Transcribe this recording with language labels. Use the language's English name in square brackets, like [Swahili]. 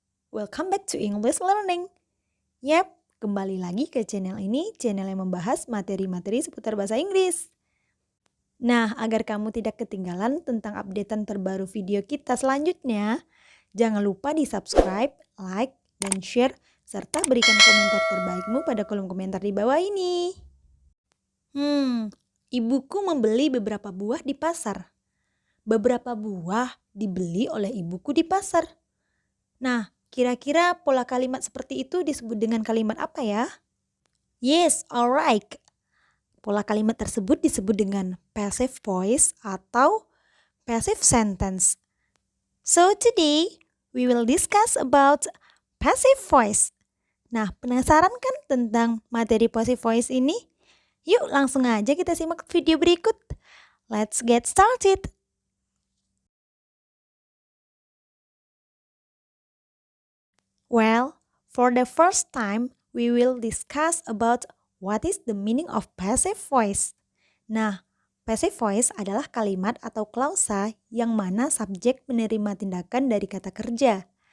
[English] Welcome back to English Learning. [Indonesian] Yap, kembali lagi ke channel ini, channel yang membahas materi-materi seputar bahasa Inggris. Nah, agar kamu tidak ketinggalan tentang updatean terbaru video kita selanjutnya, jangan lupa di subscribe, like, dan share, serta berikan komentar terbaikmu pada kolom komentar di bawah ini. Ibuku membeli beberapa buah di pasar. Beberapa buah dibeli oleh ibuku di pasar. Nah, kira-kira pola kalimat seperti itu disebut dengan kalimat apa ya? [English] Yes, alright. [Indonesian] Pola kalimat tersebut disebut dengan passive voice atau passive sentence. [English] So today, we will discuss about passive voice. [Indonesian] Nah, penasaran kan tentang materi passive voice ini? Yuk langsung aja kita simak video berikut. [English] Let's get started. Well, for the first time, we will discuss about what is the meaning of passive voice. [Indonesian] Nah, passive voice adalah kalimat atau klausa yang mana subjek menerima tindakan dari kata kerja.